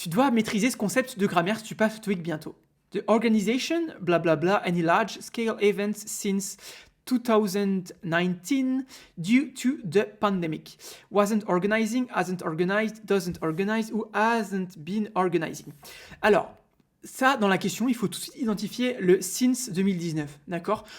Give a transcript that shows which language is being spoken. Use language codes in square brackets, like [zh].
[fr] Tu dois maîtriser ce concept de grammaire si tu passes TOEIC bientôt. [en] The organization, blablabla, any large-scale events since 2019 due to the pandemic. Wasn't organizing, hasn't organized, doesn't organize ou hasn't been organizing. [fr] Alors, ça, dans la question, il faut tout de suite identifier le [en] since 2019, [fr] d'accord?